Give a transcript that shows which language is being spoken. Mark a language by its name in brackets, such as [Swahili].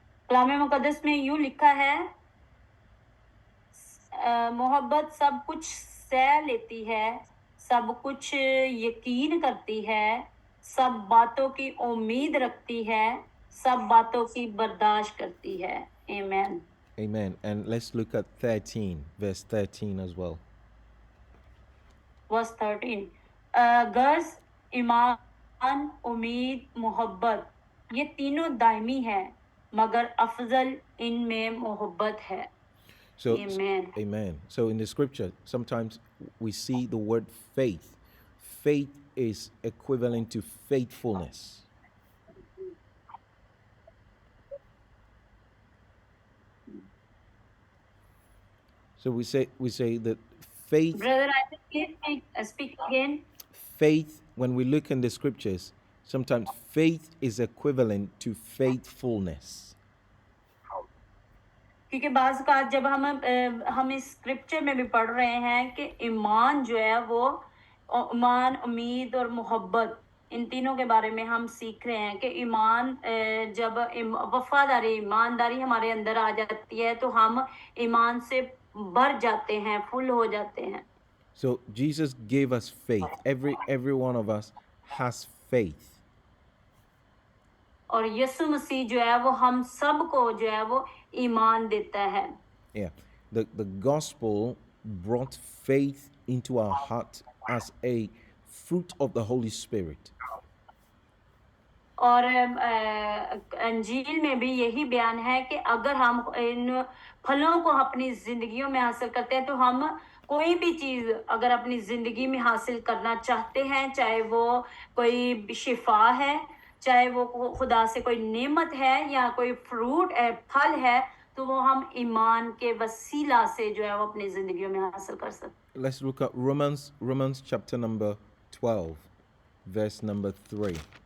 [Hindi] कलाम मुकद्दस में यूं लिखा है, मोहब्बत सब कुछ सह लेती है, सब कुछ यकीन करती है, सब बातों की उम्मीद रखती है, सब बातों की बर्दाश्त करती है. आमीन. [English] Amen. And let's look at 13 verse 13 as well. Verse 13. [Hindi] गर्ज, ईमान, उम्मीद, मोहब्बत, ये तीनों दायमी है, मगर अफजल इनमें मोहब्बत है. [English] So, Amen. Amen. So in the scripture, sometimes we see the word faith. Faith is equivalent to faithfulness. So we say that faith. Brother, I think please speak again. Faith, when we look in the scriptures, Sometimes faith is equivalent to faithfulness. [Hindi] क्योंकि बाज़ का जब हम इस scripture में भी पढ़ रहे हैं कि ईमान जो है वो ईमान, उम्मीद और मोहब्बत, इन तीनों के बारे में हम सीख रहे हैं कि ईमान जब वफादारी, ईमानदारी हमारे अंदर आ जाती है तो हम ईमान से भर जाते हैं, फुल हो जाते हैं. [English] So Jesus gave us faith. Every one of us has faith. [Hindi] और यीशु मसीह जो है वो हम सबको जो है वो ईमान देता है. [English] Yeah. The gospel brought faith into our heart as a fruit of the Holy Spirit. [Hindi] और अंजील में भी यही बयान है कि अगर हम इन फलों को अपनी जिंदगियों में हासिल करते हैं तो हम कोई भी चीज अगर अपनी जिंदगी में हासिल करना चाहते हैं, चाहे वो कोई शिफा है, चाहे वो खुदा से कोई नेमत है या कोई फ्रूट फल है, तो वो हम ईमान के वसीला से जो है वो अपनी जिंदगियों में हासिल कर सकते. [English] Let's look at Romans chapter number 12, verse number 3.